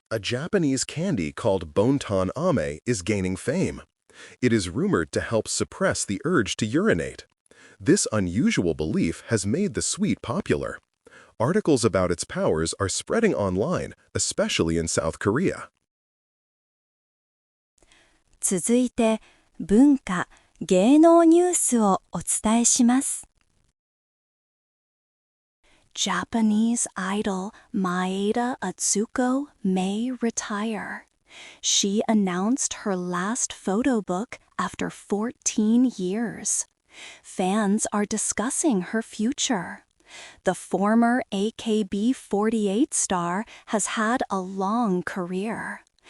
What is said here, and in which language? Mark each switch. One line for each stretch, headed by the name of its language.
English: A Japanese candy called Bonton Ame is gaining fame. It is rumored to help suppress the urge to urinate. This unusual belief has made the sweet popular. Articles about its powers are spreading online, especially in South Korea.
Japanese: 続いて、文化・芸能ニュースをお伝えします。
English: Japanese idol Maeda Atsuko may retire. She announced her last photo book after 14 years. Fans are discussing her future. The former AKB48 star has had a long career.